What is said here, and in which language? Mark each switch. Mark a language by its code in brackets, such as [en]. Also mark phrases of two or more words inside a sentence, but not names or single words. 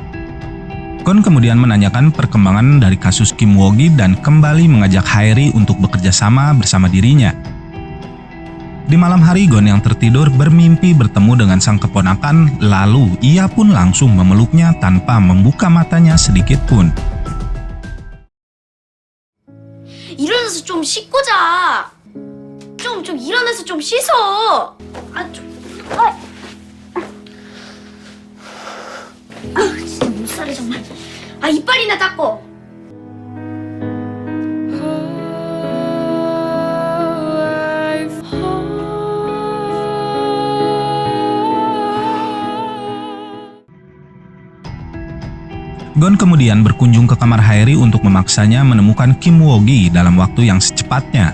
[id] Gon kemudian menanyakan perkembangan dari kasus Kim Woo-gi dan kembali mengajak Haeri untuk bekerja sama bersama dirinya. Di malam hari, Gon yang tertidur bermimpi bertemu dengan sang keponakan, lalu ia pun langsung memeluknya tanpa membuka matanya sedikit pun. [ko] 일어나서 좀 씻고 자. 좀 일어나서 좀 씻어. 진짜 못살해 정말. 이빨이나 닦고. [id] Gon kemudian berkunjung ke kamar Haeri untuk memaksanya menemukan Kim Woo-gi dalam waktu yang secepatnya.